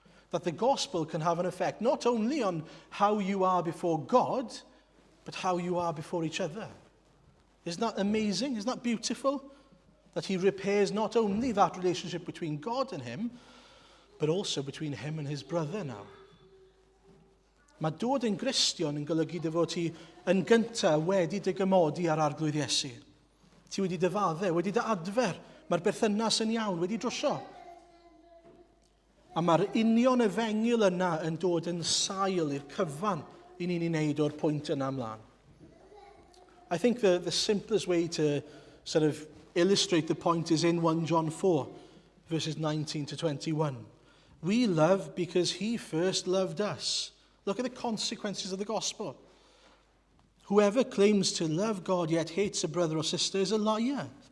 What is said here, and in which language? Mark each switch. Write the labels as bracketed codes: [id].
[en] That the gospel can have an effect not only on how you are before God, but how you are before each other. Isn't that amazing? Isn't that beautiful? That he repairs not only that relationship between God and him, but also between him and his brother now. [cy] Mae dod yn Gristion yn golygu dy fod ti yn gyntaf wedi dy gymodi ar arglwydd Iesu. Ti wedi dyfaddau, wedi dy adfer, mae'r berthynas yn iawn, wedi drosio. A mae'r union efengyl yna yn dod yn sail i'r cyfan i ni'n ei wneud o'r pwynt yna ymlaen. [en] I think the simplest way to sort of illustrate the point is in 1 John 4, verses 19 to 21. We love because he first loved us. Look at the consequences of the gospel. Whoever claims to love God yet hates a brother or sister is a liar.